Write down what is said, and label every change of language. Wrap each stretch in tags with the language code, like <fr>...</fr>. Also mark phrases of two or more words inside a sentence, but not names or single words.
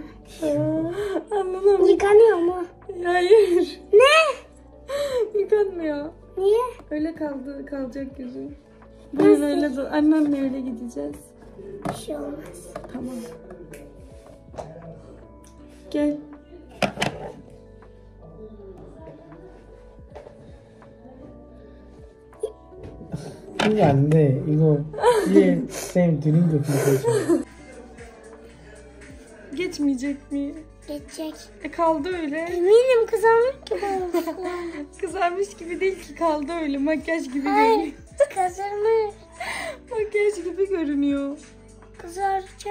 <tr>Anlamam. Yıkanıyor mu? Hayır. Ne? Yıkanmıyor. Niye? Öyle kalacak yüzü. Bugün öyle, annemle öyle gideceğiz. Bir şey olmaz. Tamam. Gel.</tr> <ko>이게 안 돼. 이거 뒤에 쌤 드린 거 보세요.</ko> <tr>Geçmeyecek mi? Geçecek. Kaldı öyle. Eminim kızarmış gibi olmuş. Kızarmış gibi değil ki, kaldı öyle. Makyaj gibi Hayır. görünüyor. Kızarmış. Makyaj gibi görünüyor. Kızaracak.</tr>